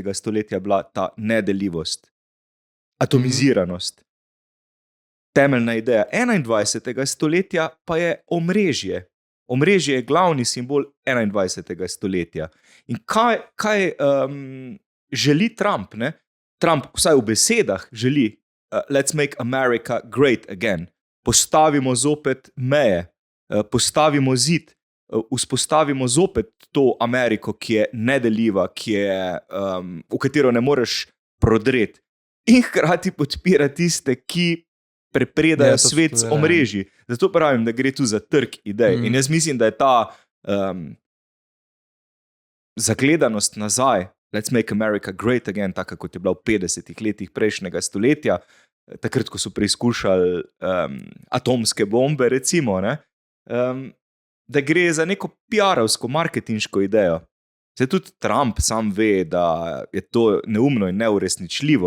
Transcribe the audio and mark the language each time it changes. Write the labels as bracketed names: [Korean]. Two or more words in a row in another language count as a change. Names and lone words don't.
[Slovenian] stoletja bila ta nedeljivost, atomiziranost. Temeljna ideja 21. stoletja pa je omrežje. Omrežje je glavni simbol 21. stoletja. In kaj želi Trump? Ne? Trump vsaj v besedah želi [English] let's make America great again. [Slovenian] Postavimo zopet meje, postavimo zid, vzpostavimo zopet to Ameriko, ki je nedeljiva, v katero ne moreš prodreti. In hkrati podpira tiste, ki prepredajo svet z omrežji. Zato pravim, da gre tu za trg idej. In jaz mislim, da je ta zagledanost nazaj, [English] let's make America great again, [Slovenian] tako kot je bila v 50. letih prejšnjega stoletja, takrat, ko so preizkušali atomske bombe, recimo, ne, da gre za neko PR-ovsko, marketinško idejo. Zdaj tudi Trump sam ve, da je to neumno in neuresničljivo.